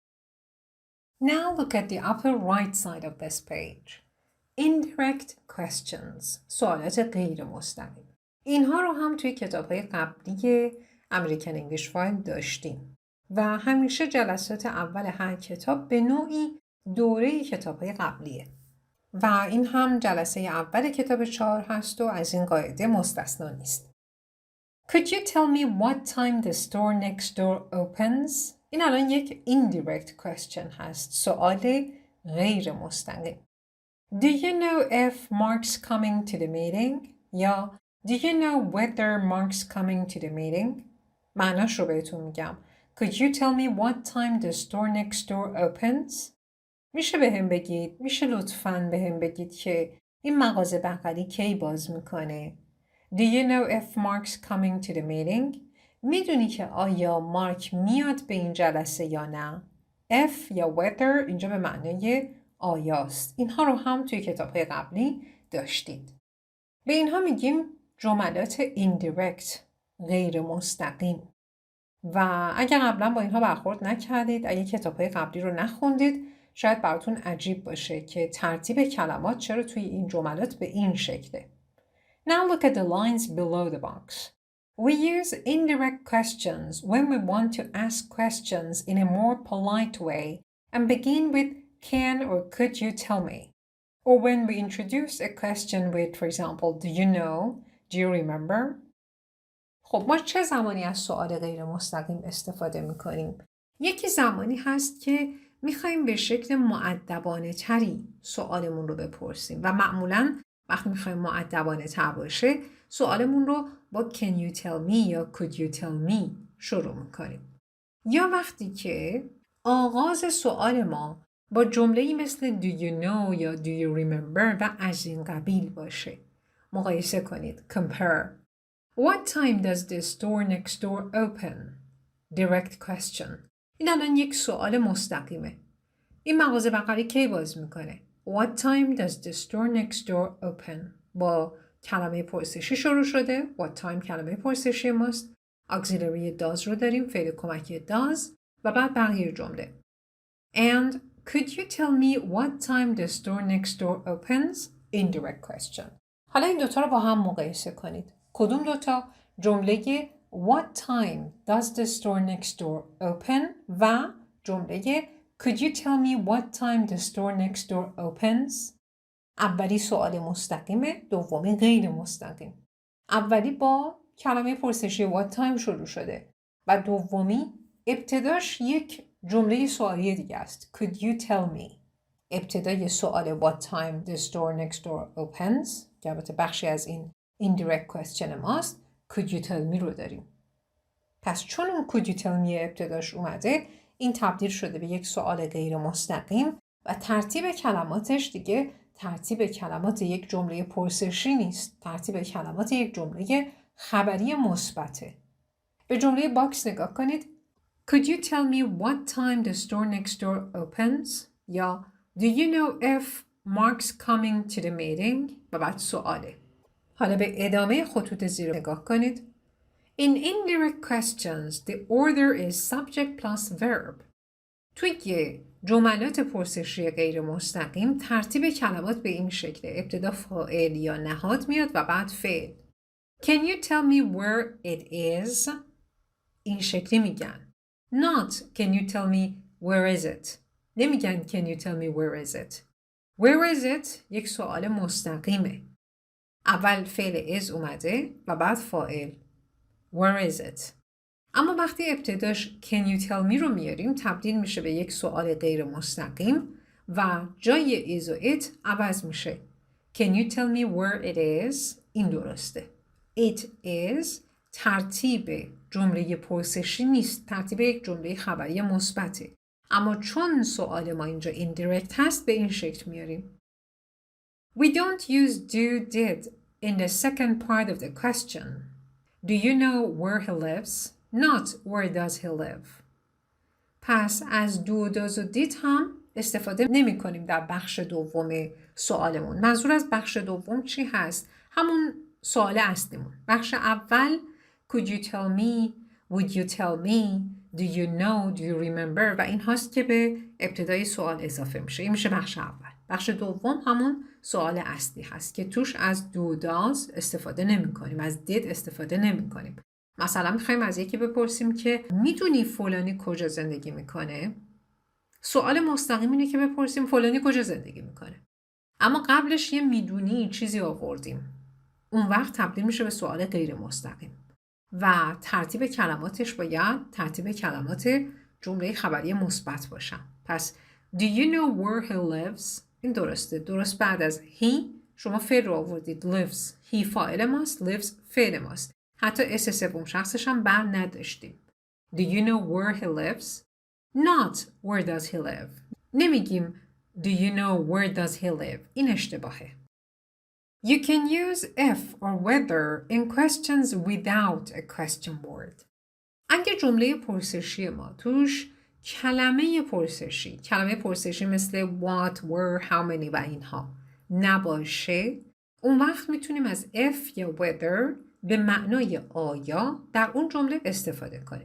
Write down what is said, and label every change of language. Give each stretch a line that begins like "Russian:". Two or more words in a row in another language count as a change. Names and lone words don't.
English: Now look at the upper right side of this page. Indirect questions.
Persian: سوالات غیر مستقیم. اینها رو هم توی کتاب‌های قبلی امریکن انگلیش فایل داشتیم و همیشه جلسات اول هر کتاب به نوعی دوره کتاب‌های قبلیه و این هم جلسه اول کتاب 4 هست و از این قاعده مستثنا نیست.
English: Could you tell me what time the store next door opens?
Persian: این الان یک
English: indirect question
Persian: هست. سوال غیر مستقیم.
English: Do you know if Mark's coming to the meeting? یا Do you know whether Mark's coming to the meeting?
Persian: معناش رو بهتون میگم.
English: Could you tell me what time the store next door opens?
Persian: میشه بهم بگید، میشه لطفاً بهم بگید که این مغازه بغلی کی باز میکنه؟
English: Do you know if Mark's coming to the meeting?
Persian: میدونی که آیا مارک میاد به این جلسه یا نه؟ If یا whether اینجا به معنای آیاست. اینها رو هم توی کتاب‌های قبلی داشتید. به اینها میگیم جملات indirect، غیر مستقیم. و اگر قبلا با اینها برخورد نکردید، اگه کتاب‌های قبلی رو نخوندید، شاید براتون عجیب باشه که ترتیب کلمات چرا توی این جملات به این شکله.
English: Now look at the lines below the box. We use indirect questions when we want to ask questions in a more polite way and begin with can or could you tell me? Or when we introduce a question with, for example, do you know? Do you remember?
Persian: خب ما چه زمانی از سوال غیر مستقیم استفاده میکنیم؟ یکی زمانی هست که میخوایم به شکل مؤدبانه تری سوالمون رو بپرسیم و معمولاً وقتی میخوایم مؤدبانه تر باشه سوالمون رو با
English: can you tell me
Persian: یا
English: could you tell me
Persian: شروع میکنیم. یا وقتی که آغاز سوال ما با جمله‌ای مثل
English: do you know
Persian: یا
English: do you remember
Persian: و از این قبیل باشه. مقایسه کنید.
English: Compare. What time does the store next door open? Direct question.
Persian: این الان یک سوال مستقیمه. این مغازه بغلی کی باز میکنه؟
English: What time does the store next door open?
Persian: با کلمه پرسشی شروع شده.
English: What time
Persian: کلمه پرسشی ماست.
English: auxiliary does
Persian: رو داریم. فعل کمکی does و بعد بقیه جمله.
English: And could you tell me what time the store next door opens? Indirect question.
Persian: حالا این دوتا رو با هم مقایسه کنید. کدوم دوتا؟ جمله
English: What time does the store next door open
Persian: و جمله
English: Could you tell me what time the store next door opens?
Persian: اولی سوال مستقیمه، دومی غیر مستقیم. اولی با کلمه پرسشی
English: what time
Persian: شروع شده و دومی ابتداش یک جمله سوالی دیگه است.
English: Could you tell me؟
Persian: ابتدای سوال
English: what time the store next door opens
Persian: که البته بخشی از این
English: indirect question ماست. Could you tell me
Persian: رو داریم. پس چون اون
English: could you tell me
Persian: ابتداش اومده این تبدیل شده به یک سوال غیر مستقیم و ترتیب کلماتش دیگه ترتیب کلمات یک جمله پرسشی نیست. ترتیب کلمات یک جمله خبری مثبته. به جمله باکس نگاه کنید.
English: Could you tell me what time the store next door opens? یا Do you know if Mark's coming to the meeting?
Persian: و بعد سواله. حالا به ادامه خطوط زیر نگاه کنید.
English: In indirect questions, the order is subject plus verb.
Persian: توی جملات پرسشی غیر مستقیم ترتیب کلمات به این شکله. ابتدا فاعل یا نهاد میاد و بعد فعل.
English: Can you tell me where it is?
Persian: این شکلی میگن.
English: Not can you tell me where is it? نمیگن can you tell me where is it? Where is it?
Persian: یک سوال مستقیمه. اول فعل is اومده و بعد فاعل. Where is it? اما وقتی ابتداش
English: can you tell me
Persian: رو میاریم تبدیل میشه به یک سوال غیر مستقیم و جای is و it عوض میشه.
English: Can you tell me where it is?
Persian: این درسته.
English: It is
Persian: ترتیب جمله پرسشی نیست. ترتیب یک جمله خبری مثبته. اما چون سوال ما اینجا indirect هست به این شکل میاریم.
English: We don't use do did in the second part of the question. Do you know where he lives? Not where does he live.
Persian: پس از
English: do does
Persian: و did هم استفاده نمی کنیم در بخش دوم سوالمون. منظور از بخش دوم چی هست؟ همون سوال اصلیمون. بخش اول
English: Could you tell me? Would you tell me? Do you know? Do you remember?
Persian: و این هاست که به ابتدای سوال اضافه میشه. این میشه بخش اول. بخش دوم همون سوال اصلی هست که توش از
English: do does
Persian: استفاده نمی کنیم. از did استفاده نمی کنیم. مثلا میخوایم از یکی بپرسیم که میدونی فلانی کجا زندگی میکنه؟ سوال مستقیم اینه که بپرسیم فلانی کجا زندگی میکنه. اما قبلش یه میدونی چیزی آوردیم. اون وقت تبدیل میشه به سوال غیر مستقیم. و ترتیب کلماتش باید ترتیب کلمات جمله خبری مثبت باشن.
English: پس Do you know where he lives؟
Persian: این درسته. درست بعد از he شما فعل رو آوردید. lives. he فاعل ماست. lives فعل ماست. حتی اس سوم شخصش هم بر نداشتیم.
English: Do you know where he lives؟ Not where does he live. نمیگیم Do you know where does he live؟
Persian: این اشتباهه.
English: You can use if or whether in questions without a question word.
Persian: اگه جمله پرسشی ما توش کلمه پرسشی مثل
English: what, where, how many
Persian: و اینها نباشه، اون وقت میتونیم از if یا whether به معنای آیا در اون جمله استفاده کنیم.